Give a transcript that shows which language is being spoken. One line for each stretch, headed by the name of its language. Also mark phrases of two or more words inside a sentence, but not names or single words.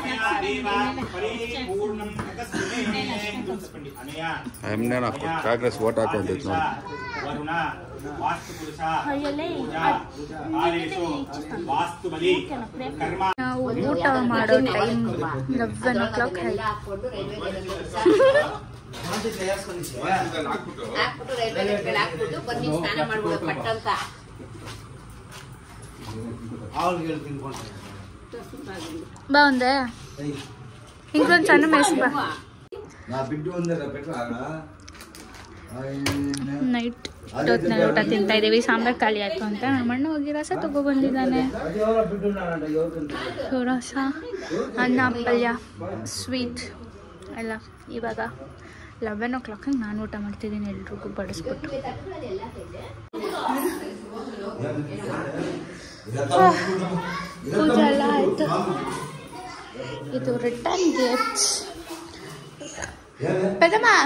Kannada: ಕಾಂಗ್ರೆಸ್ ಓಟ್ ಹಾಕೊಂಡಿತ್ತು ನಾವು ಊಟ ಮಾಡೋ ಟೈಮ್ 11 o'clock
Telugu: బాగుందే ఇంకొంచెం సన్న మేసి
Kannada: ನೈಟ್ ಹೊತ್ತಿನಲ್ಲಿ ಊಟ ತಿಂತಾ ಇದ್ದೀವಿ ಸಾಂಬಾರು ಖಾಲಿ ಆಯಿತು ಅಂತ ನಮ್ಮಣ್ಣ ಹೋಗಿ ರಸ ತಗೊಬಂದಿದ್ದಾನೆ ರಸ ಅನ್ನ ಪಲ್ಯ ಸ್ವೀಟ್ ಎಲ್ಲ ಇವಾಗ 11 o'clock ನಾನು ಊಟ ಮಾಡ್ತಿದ್ದೀನಿ ಎಲ್ರಿಗೂ ಬಡಿಸ್ಬಿಟ್ಟು ಪೂಜೆ ಎಲ್ಲ ಆಯಿತು ಇದು
English: return gifts
Kannada: పెద్దమ్మ